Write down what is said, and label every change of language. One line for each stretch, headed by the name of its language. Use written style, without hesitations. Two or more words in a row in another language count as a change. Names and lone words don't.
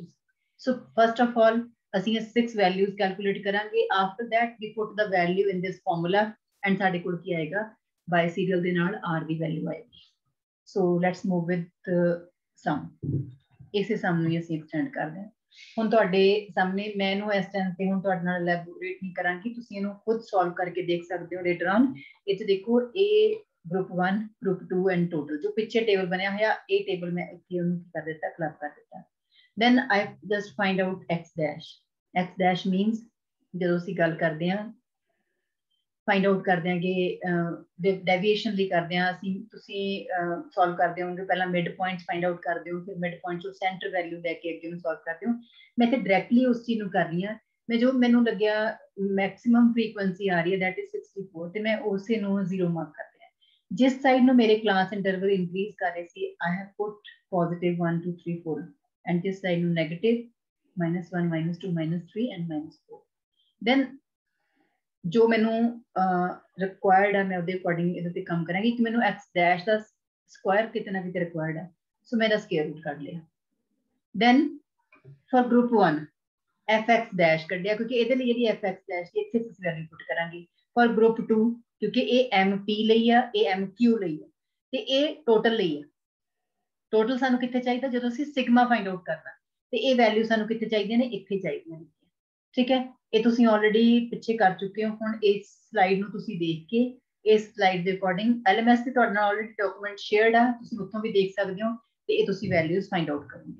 English: So first of all,
Punjabi: ਅਸੀਂ ਇਹ 6
English: values calculate
Punjabi: ਕਰਾਂਗੇ.
English: After that we put the value in this formula and
Punjabi: ਸਾਡੇ ਕੋਲ ਕੀ ਆਏਗਾ,
English: by serial
Punjabi: ਦੇ ਨਾਲ r ਦੀ value ਆਏਗੀ.
English: So let's move with sum.
Punjabi: ਇਸੇ sum ਨੂੰ ਅਸੀਂ extend ਕਰਦੇ ਹਾਂ. ਹੁਣ ਤੁਹਾਡੇ ਸਾਹਮਣੇ ਮੈਂ ਇਹਨੂੰ ਇਸ ਟਾਈਮ ਤੇ ਹੁਣ ਤੁਹਾਡੇ ਨਾਲ ਐਲੈਬੋਰੇਟ ਨਹੀਂ ਕਰਾਂਗੀ, ਤੁਸੀਂ ਇਹਨੂੰ ਖੁਦ ਸੋਲਵ ਕਰਕੇ ਦੇਖ ਸਕਦੇ ਹੋ
English: later on.
Punjabi: ਇੱਥੇ ਦੇਖੋ ਇਹ
English: group 1 group 2 and total
Punjabi: ਜੋ ਪਿੱਛੇ ਟੇਬਲ ਬਣਿਆ ਹੋਇਆ, ਇਹ ਟੇਬਲ ਮੈਂ ਇੱਥੇ ਉਹਨੂੰ ਕੀ ਕਰ ਦਿੱਤਾ, ਕਲੱਬ ਕਰ ਦਿੱਤਾ.
English: Then I just find out x dash. X dash means
Punjabi: ਜਦੋਂ ਅਸੀਂ ਗੱਲ ਕਰਦੇ ਹਾਂ
English: find out
Punjabi: ਕਰਦੇ ਹਾਂ ਕਿ deviation ਲਈ ਕਰਦੇ ਹਾਂ ਅਸੀਂ, ਤੁਸੀਂ solve ਕਰਦੇ ਹੋਗੇ ਪਹਿਲਾਂ
English: mid points find out
Punjabi: ਕਰਦੇ ਹੋ, ਫਿਰ
English: mid point
Punjabi: ਤੋਂ
English: center value
Punjabi: ਲੈ ਕੇ ਅੱਗੇ ਨੂੰ solve ਕਰਦੇ ਹੋ. ਮੈਂ ਤੇ directly ਉਸ ਚੀਜ਼ ਨੂੰ ਕਰ ਰਹੀ ਹਾਂ. ਮੈਂ ਜੋ ਮੈਨੂੰ ਲੱਗਿਆ
English: maximum frequency
Punjabi: ਆ ਰਹੀ ਹੈ
English: that is 64
Punjabi: ਤੇ ਮੈਂ ਉਸੇ ਨੂੰ 0 ਮਾਰਕ ਕਰ ਦਿਆ. ਜਿਸ ਸਾਈਡ ਨੂੰ ਮੇਰੇ
English: class interval increase
Punjabi: ਕਰ ਰਹੇ ਸੀ
English: I have put positive 1 2 3 4 and this side negative -1 -2 -3 and -4.
Punjabi: Then ਜੋ ਮੈਨੂੰ ਰਿਕੁਆਇਰਡ ਹੈ ਮੈਂ ਉਹਦੇ ਅਕੋਰਡਿੰਗ ਇਹਦੇ ਤੇ ਕੰਮ ਕਰਾਂਗੀ ਕਿ ਮੈਨੂੰ
English: x dash
Punjabi: ਦਾ ਸਕੁਆਇਰ ਕਿਤਨਾ ਕਿਤੇ ਰਿਕੁਆਇਰਡ ਹੈ, ਸੋ ਮੈਂ ਇਹਦਾ
English: square root
Punjabi: ਕੱਢ ਲਿਆ.
English: then for group 1 fx dash
Punjabi: ਕੱਢਿਆ ਕਿਉਂਕਿ ਇਹਦੇ ਲਈ ਜਿਹੜੀ
English: fx dash
Punjabi: ਦੀ ਇੱਥੇ ਤੁਸੀਂ ਵੈਲਿਊ ਪੁੱਟ ਕਰਾਂਗੇ.
English: for group 2
Punjabi: ਕਿਉਂਕਿ ਇਹ mp ਲਈ ਆ, ਇਹ mq ਲਈ ਆ ਤੇ ਇਹ ਟੋਟਲ ਲਈ ਆ. ਟੋਟਲ ਸਾਨੂੰ ਕਿੱਥੇ ਚਾਹੀਦਾ, ਜਦੋਂ ਅਸੀਂ ਸਿਗਮਾ
English: find out
Punjabi: ਕਰਨਾ, ਤੇ ਇਹ ਵੈਲਿਊ ਸਾਨੂੰ ਕਿੱਥੇ ਚਾਹੀਦੀਆਂ ਨੇ, ਇੱਥੇ ਚਾਹੀਦੀਆਂ ਨੇ. ਠੀਕ ਹੈ, ਇਹ ਤੁਸੀਂ ਆਲਰੇਡੀ ਪਿੱਛੇ ਕਰ ਚੁੱਕੇ ਹੋ. ਹੁਣ ਇਸ ਸਲਾਈਡ ਨੂੰ ਤੁਸੀਂ ਦੇਖ ਕੇ ਇਸ ਸਲਾਈਡ ਦੇ ਅਕੋਰਡਿੰਗ LMS ਤੇ ਤੁਹਾਡੇ ਨਾਲ ਆਲਰੇਡੀ
English: document shared
Punjabi: ਆ, ਤੁਸੀਂ ਉੱਥੋਂ ਵੀ ਦੇਖ ਸਕਦੇ ਹੋ ਤੇ ਇਹ ਤੁਸੀਂ ਵੈਲਿਊਜ਼
English: find out
Punjabi: ਕਰੋਗੇ.